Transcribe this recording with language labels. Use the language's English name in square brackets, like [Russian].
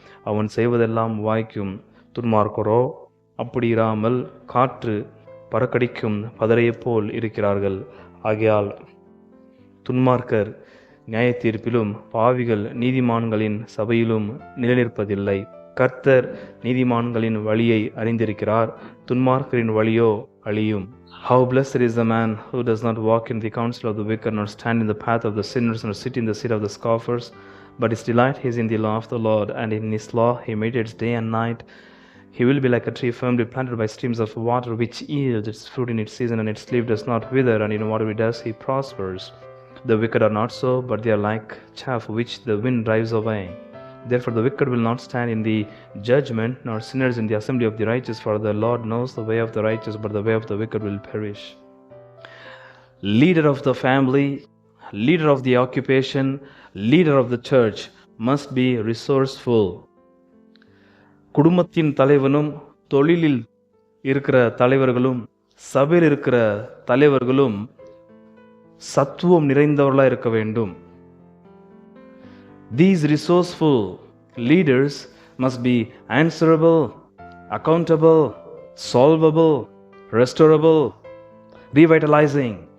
[Tamil] அவன் செய்வதெல்லாம் வாய்க்கும். துன்மார்க்கரோ அப்படி இராமல் காற்று பறக்கடிக்கும் பதரையைப் போல் இருக்கிறார்கள். ஆகையால் துன்மார்க்கர் நியாய தீர்ப்பிலும், பாவிகள் நீதிமான்களின் சபையிலும் நிலைநிற்பதில்லை. கர்த்தர் நீதிமான்களின் வழியை அறிந்திருக்கிறார், துன்மார்க்கரின் வழியோ அழியும். [English] How blessed is the man who does not walk in the counsel of the wicked, nor stand in the path of the sinners, nor sit in the seat of the scoffers, but his delight is in the law of the Lord, and in his law he meditates day and night. He will be like a tree firmly planted by streams of water, which yields its fruit in its season, and its leaf does not wither, and in whatever he does he prospers. The wicked are not so, but they are like chaff which the wind drives away. Therefore the wicked will not stand in the judgment, nor sinners in the assembly of the righteous, for the Lord knows the way of the righteous, but the way of the wicked will perish. Leader of the family, leader of the occupation, leader of the church must be resourceful. [Tamil] குடும்பத்தின் தலைவனும், தொழிலில் இருக்கிற தலைவர்களும், சபையில் இருக்கிற தலைவர்களும் சத்துவம் நிறைந்தவர்களாக இருக்க வேண்டும். [English] These resourceful leaders must be answerable, accountable, solvable, restorable, revitalizing.